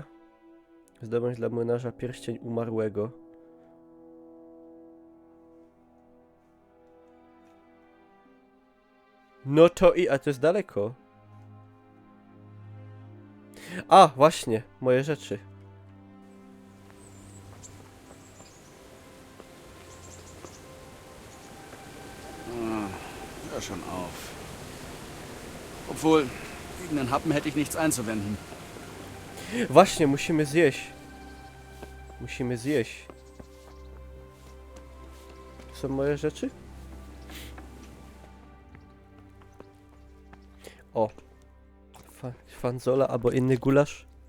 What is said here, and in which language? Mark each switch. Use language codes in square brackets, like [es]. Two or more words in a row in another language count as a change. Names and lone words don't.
[pl] Zdobądź dla młynarza pierścień umarłego. No to a to jest daleko. A, właśnie, moje rzeczy. [de] Hör schon auf. Obwohl, gegen den Happen hätte ich nichts einzuwenden. [pl] Właśnie, musimy zjeść. Musimy zjeść. są moje rzeczy? O. Fanzola albo inny gulasz.